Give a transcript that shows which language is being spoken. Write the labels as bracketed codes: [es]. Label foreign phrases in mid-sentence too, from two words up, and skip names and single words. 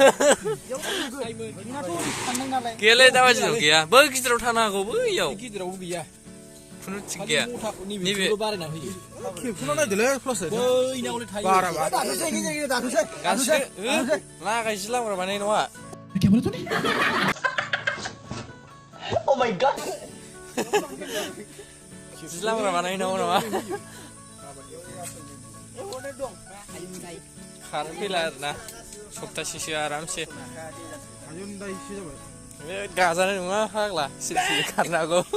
[brx] गैयालै दाबादिनाव गैया, बै गिदिराव थानो हागौ, बैयाव गिदिरावबो गैया, खुनु थिग गैया. नैबे लागायसै लांब्रा बानाय नङा. [en] Oh my god! [brx] लांब्रा बानाय नङा नामा? कारेन्ट फैला आरोना सप्तासेसो आरामसे. बे गाजानाय नङा फाग्ला, सिरि खारनो हागौ.